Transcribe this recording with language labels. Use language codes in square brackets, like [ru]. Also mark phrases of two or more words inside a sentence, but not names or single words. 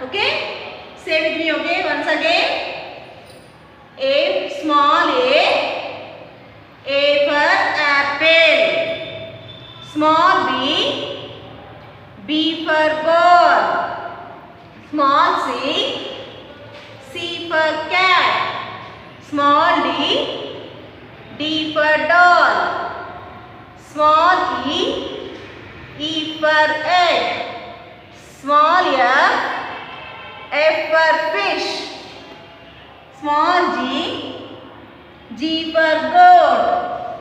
[en] Okay, say with me. Okay, once again. A, small A for apple. Small B for ball. Small C for cat. Small D for doll. Small E for egg. Small F for fish. Small G for goat.